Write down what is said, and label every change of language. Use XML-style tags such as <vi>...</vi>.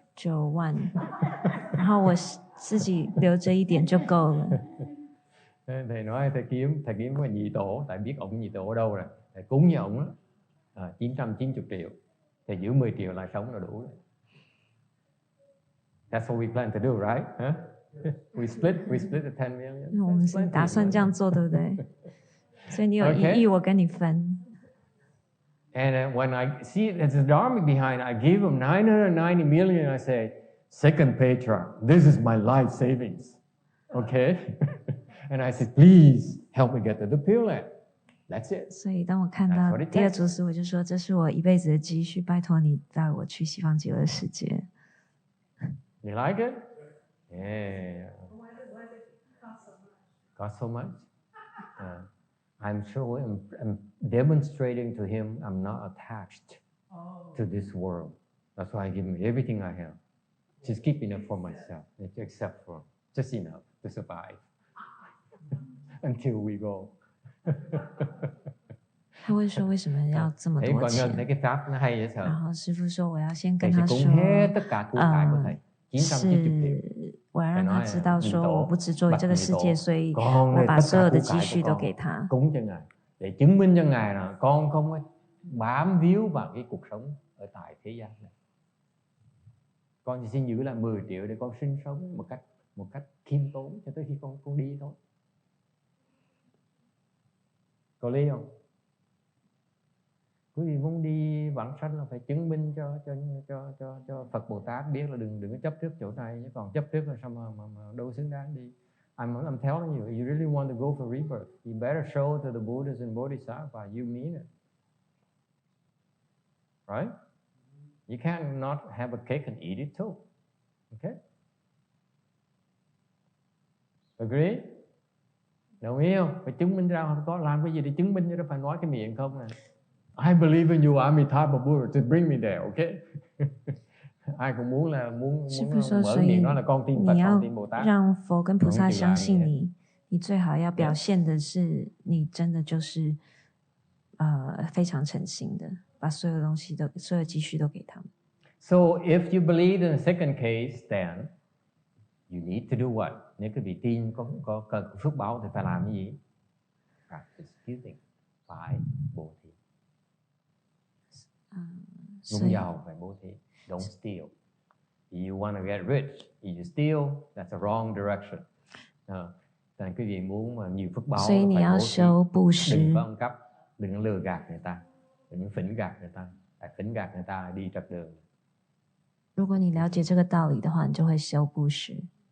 <zh>9万，然后我自己留着一点就够了。</zh> <vi>Thầy nói thầy kiếm cái nhị tổ, tại biết ông nhị tổ ở đâu rồi. Thầy cúng với ông á, 990 triệu. Thầy giữ 10 triệu lại sống là đủ rồi.</vi> <en>That's what we plan to do, right? Huh? We split the 10 million.</en> <zh>我们是打算这样做，对不对？所以你有1亿，我跟你分。</zh> <en>And when I see there's a Dharma behind, I give him $990 million. I say, second patriarch, this is my life savings. Okay? And I said, please help me get to the Pureland. That's it.</en> <zh>所以当我看到第二祖师，我就说这是我一辈子的积蓄，拜托你带我去西方极乐世界。</zh> <en>You like it? Yeah. Cost so much? I'm sure I'm demonstrating to him I'm not attached to this world. That's why I give him everything I have. Just keep enough for myself, except for just enough to survive until we go.</en> <zh>他会说为什么要这么多钱？</zh> <vi>thấy cái pháp nó hay dễ sợ.</vi> <zh>然后师父说我要先跟</zh> <vi>Thầy</vi> <zh>他</zh> <vi>sẽ</vi> <zh>说</zh> <vi>cúng hết tất cả của cải của thầy.</vi> <zh>是我要让他知道说我不执着于这个世界，所以我把所有的积蓄都给他。</zh> <vi>Cúng cho ngài để chứng minh cho ngài là con không bám víu vào cái cuộc sống ở tại thế gian này. Con chỉ xin giữ lại 10 triệu để con sinh sống một cách khiêm tốn cho tới khi con đi thôi. Có lý không? Quý vị muốn đi vãng sanh là phải chứng minh cho Phật Bồ Tát biết là đừng có chấp trước chỗ này, chứ còn chấp trước là sao mà đâu xứng đáng đi.</vi> <en>I'm telling you, you really want to go for rebirth, you better show to the Buddhas and Bodhisattvas you mean it. Right? You can't not have a cake and eat it too. Okay? Agree?</en> <vi>Đồng ý không? Phải chứng minh ra, không có làm cái gì để chứng minh, chứ đâu phải nói cái miệng không nè.</vi> <en>I believe in you, I'm a type of Buddha, to bring me there, okay?</en> <vi>Ai cũng muốn mở miệng nói là con tin Phật, con tin Bồ Tát.</vi> <zh>让佛跟菩萨相信你，你最好要表现的是你真的就是非常诚心的，把所有东西都所有积蓄都给他们。</zh> <en>So if you believe in the second case, then you need to do what?</en> <vi>Nếu quý vị tin có phước báo thì phải làm cái gì?</vi> <en>Practice giving by bố thí.</en> <vi>Muốn giàu phải bố thí.</vi> <en>Don't steal. If you want to get rich, if you steal, that's a wrong direction.</en> <vi>Nên quý vị muốn mà nhiều phước báo phải bố thí. Đừng có ăn cắp, đừng có lừa gạt người ta, đừng có phỉnh gạt người ta. Tại phỉnh gạt người ta đi trật đường.</vi> <zh>如果你了解这个道理的话，你就会修布施。</zh>